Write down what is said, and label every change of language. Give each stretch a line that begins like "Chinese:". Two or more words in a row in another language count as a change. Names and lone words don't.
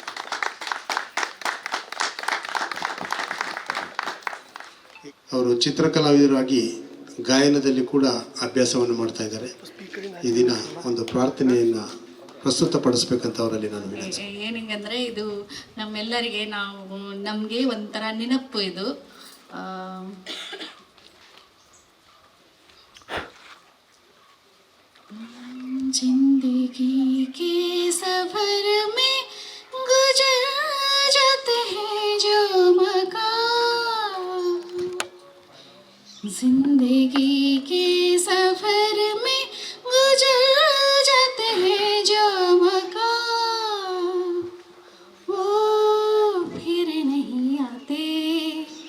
Kannada: ಅವರು ಚಿತ್ರಕಲಾವಿದರಾಗಿ ಗಾಯನದಲ್ಲಿ ಕೂಡ ಅಭ್ಯಾಸವನ್ನು ಮಾಡ್ತಾ ಇದ್ದಾರೆ. ಈ ದಿನ ಒಂದು ಪ್ರಾರ್ಥನೆಯನ್ನು ಪ್ರಸ್ತುತಪಡಿಸ್ಬೇಕಂತ ಅವರಲ್ಲಿ ನಾನು ವಿನಂತಿ. ಏನಿಂಗಂದರೆ ಇದು ನಮ್ಮೆಲ್ಲರಿಗೆ ನಮಗೆ ಒಂಥರ ನೆನಪು ಇದು.
Hindi: जिंदगी के सफर में गुजर जाते हैं जो मकाम, जिंदगी के सफर में गुजर जाते हैं जो मकाम, वो फिर नहीं आते.